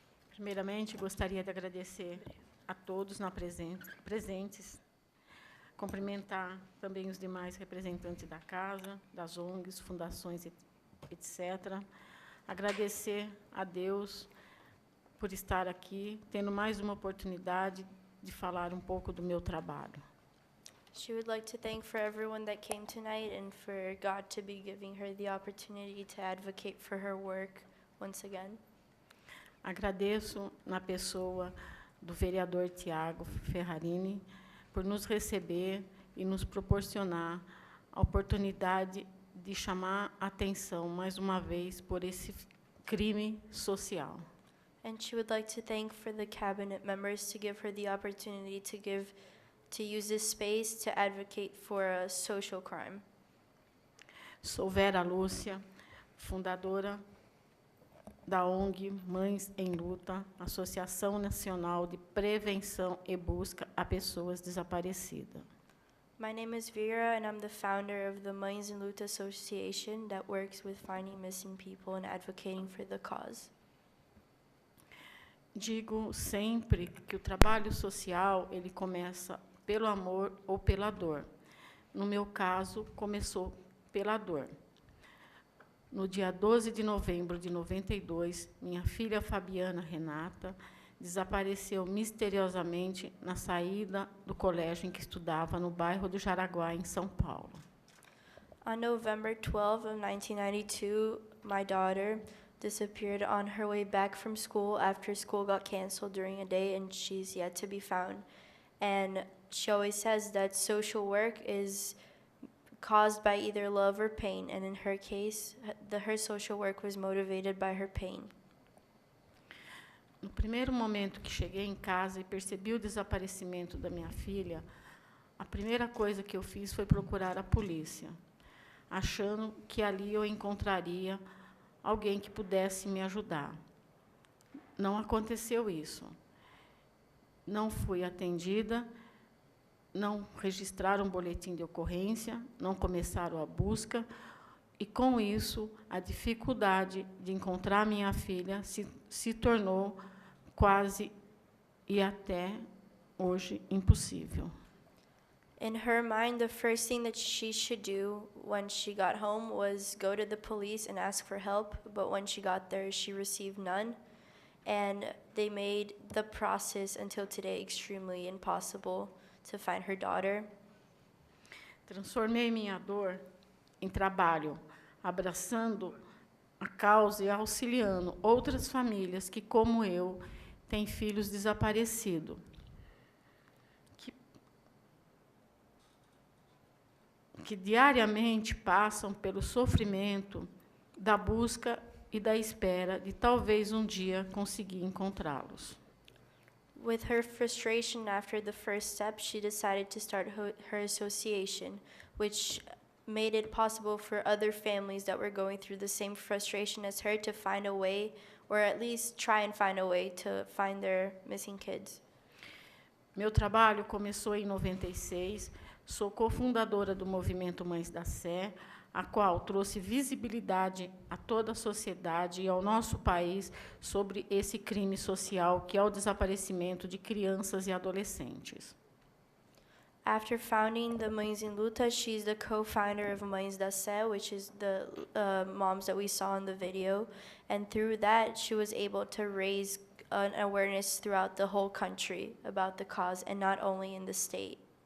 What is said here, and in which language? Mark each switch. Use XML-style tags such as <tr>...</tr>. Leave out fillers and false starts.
<pt>Primeiramente, gostaria de agradecer a todos presentes, cumprimentar também os demais representantes da casa, das ONGs, fundações, etc. Agradecer a Deus por estar aqui, tendo mais uma oportunidade de falar um pouco do meu trabalho.</pt> <en>She would like to thank for everyone that came tonight and for God to be giving her the opportunity to advocate for her work once again.</en> <pt>Agradeço na pessoa do vereador Tiago Ferrarini por nos receber e nos proporcionar a oportunidade de chamar a atenção, mais uma vez, por esse crime social.</pt> <en>And she would like to thank for the cabinet members to give her the opportunity to use this space to advocate for a social crime.</en> <pt>Sou Vera Lúcia, fundadora da ONG Mães em Luta, Associação Nacional de Prevenção e Busca a Pessoas Desaparecidas.</pt> <en>My name is Vera, and I'm the founder of the Mães em Luta Association that works with finding missing people and advocating for the cause.</en> <pt>Digo sempre que o trabalho social ele começa pelo amor ou pela dor. No meu caso, começou pela dor. No dia 12 de novembro de 92, minha filha Fabiana Renata desapareceu misteriosamente na saída do colégio em que estudava, no bairro do Jaraguá, em São Paulo.</pt> <en>On November 12 of 1992, my daughter disappeared on her way back from school after school got canceled during a day, and she's yet to be found. And she always says that social work is caused by either love or pain, and in her case, her social work was motivated by her pain.</en> <pt>No primeiro momento que cheguei em casa e percebi o desaparecimento da minha filha, a primeira coisa que eu fiz foi procurar a polícia. achando que ali eu encontraria alguém que pudesse me ajudar. Não aconteceu isso. Não fui atendida, não registraram um boletim de ocorrência, não começaram a busca, e, com isso, a dificuldade de encontrar minha filha se tornou quase e até hoje impossível.</pt> <en>In her mind, the first thing that she should do when she got home was go to the police and ask for help, but when she got there, she received none. And they made the process until today extremely impossible to find her daughter.</en> <pt>Transformei minha dor em trabalho, abraçando a causa e auxiliando outras famílias que, como eu, têm filhos desaparecidos. Que diariamente passam pelo sofrimento da busca e da espera de talvez um dia conseguir encontrá-los.</pt> <en>With her frustration after the first step, she decided to start her association, which made it possible for other families that were going through the same frustration as her to find a way, or at least try and find a way to find their missing kids.</en> <pt>Meu trabalho começou em 96. Sou cofundadora do movimento Mães da Sé, a qual trouxe visibilidade a toda a sociedade e ao nosso país sobre esse crime social que é o desaparecimento de crianças e adolescentes.</pt> <en>After founding the Mães em Luta, she's the co-founder of Mães da Sé, which is the moms that we saw in the video. And through that, she was able to raise an awareness throughout the whole country about the cause, and not only in the state.</en>